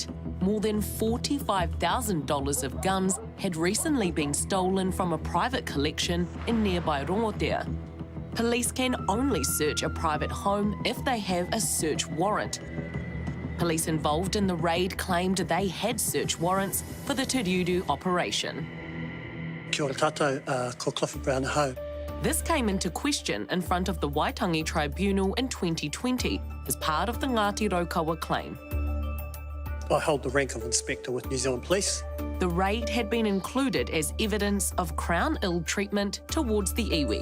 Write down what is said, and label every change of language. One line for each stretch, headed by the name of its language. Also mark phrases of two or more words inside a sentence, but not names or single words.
English: More than $45,000 of guns had recently been stolen from a private collection in nearby Rongotea. Police can only search a private home if they have a search warrant. Police involved in the raid claimed they had search warrants for the Te Reureu operation.
Māori: Kia ora tātou, ko Clifford Brown Ho.
English: This came into question in front of the Waitangi Tribunal in 2020 as part of the Ngāti Whakaue claim. I hold the rank of Inspector with New Zealand Police. The raid had been included as evidence of Crown ill-treatment towards the iwi.